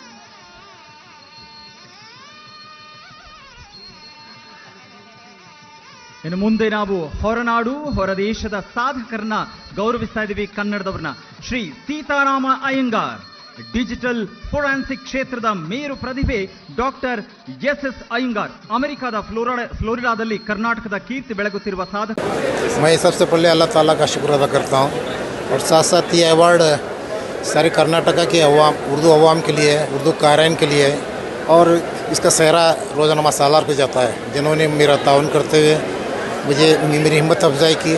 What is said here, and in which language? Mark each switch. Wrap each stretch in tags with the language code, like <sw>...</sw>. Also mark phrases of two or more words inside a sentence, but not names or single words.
<kn>ಇನ್ನು ಮುಂದೆ ನಾವು ಹೊರನಾಡು ಹೊರದೇಶದ ಸಾಧಕರನ್ನ ಗೌರವಿಸ್ತಾ ಇದ್ದೀವಿ. ಕನ್ನಡದವ್ರನ್ನ ಶ್ರೀ ಸೀತಾರಾಮ ಅಯ್ಯಂಗಾರ್,</kn> <en>digital forensic</en> <kn>ಕ್ಷೇತ್ರದ ಮೇರು ಪ್ರತಿಭೆ ಡಾಕ್ಟರ್ ಎಸ್ ಅಯ್ಯಂಗಾರ್, ಅಮೆರಿಕದ ಫ್ಲೋರಿಡಾದಲ್ಲಿ ಕರ್ನಾಟಕದ ಕೀರ್ತಿ ಬೆಳಗುತ್ತಿರುವ ಸಾಧಕ.</kn> <ur>میں سب سے پہلے اللہ تعالیٰ کا شکر ادا کرتا ہوں اور ساتھ ساتھ یہ ایوارڈ سارے کرناٹکا کے اردو عوام کے لیے، اردو قارئین کے لیے اور اس کا سہرا روزنامہ سالار کو جاتا ہے، جنہوں نے میرا تعاون کرتے ہوئے مجھے میری ہمت افزائی کی.</ur>